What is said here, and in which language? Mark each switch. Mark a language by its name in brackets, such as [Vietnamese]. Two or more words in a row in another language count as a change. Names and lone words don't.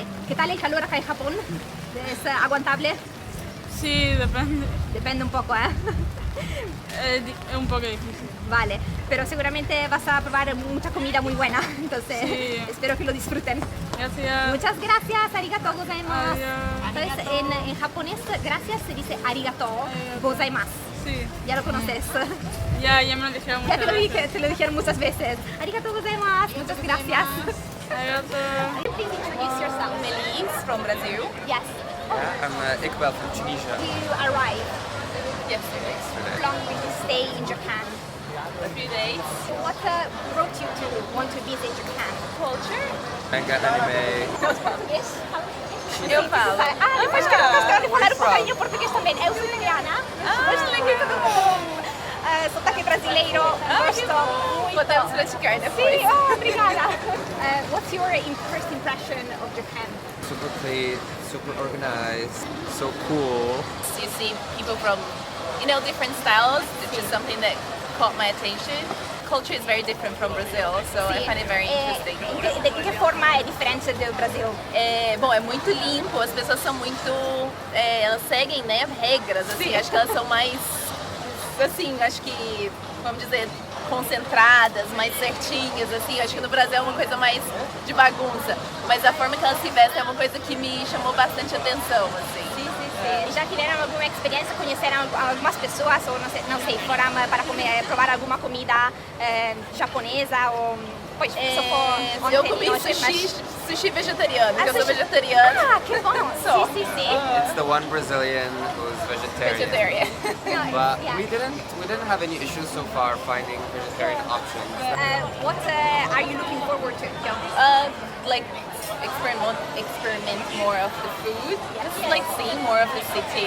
[Spanish] ¿Qué tal el calor acá en Japón? ¿Es aguantable? Sí, depende. Depende un poco, ¿eh? Es un poco difícil. Vale, pero seguramente vas a probar mucha comida muy buena, entonces Sí. espero que lo disfruten. Gracias. Muchas gracias, [Japanese] ありがとうございます. [Spanish] Adiós. Entonces en japonés gracias se dice [Japanese] ありがとうございます. [Spanish] Sí. Ya lo conoces. Ya me lo dijeron Ya muchas veces. te lo dijeron muchas veces. [Japanese] ありがとうございます, [Spanish] muchas gracias. Arigato. [English] Please introduce yourself. Melise from Brazil. Yes. I'm Iqbal from Tunisia. You arrived. Yesterday. How long will you stay in Japan? A few days. What brought you to want to visit Japan? Culture. Manga, anime. [Portuguese] Português? Eu falo. Depois que eu gostava de falar um bocadinho português também. Eu sou italiana, mas aqui todo mundo sotaque brasileiro. Gosto muito. Podemos praticar depois. Sim, obrigada. [English] What's your first impression of Japan? Super clean, super organized, so cool. You see people from, different styles. It's just something that caught my attention. Culture is very different from Brazil, so I find it very interesting. [Portuguese] De que forma é diferente do Brasil? Bom, é muito limpo, as pessoas são muito... elas seguem, né, regras, assim, acho que elas são mais, assim, acho que, vamos dizer, concentradas, mais certinhas, assim, acho que no Brasil é uma coisa mais de bagunça, mas a forma que elas se vestem é uma coisa que me chamou bastante atenção, assim. Sim. Já tiveram alguma experiência, conheceram algumas pessoas ou não sei, foram para provar alguma comida japonesa ou... Pois, eu comi sushi vegetariano, porque eu sou vegetariana. Ah, que bom! Sim. [English] It's the one Brazilian who's vegetarian. But we didn't have any issues so far finding vegetarian options. What are you looking forward to? Like experiment more of the food, just like seeing more of the city.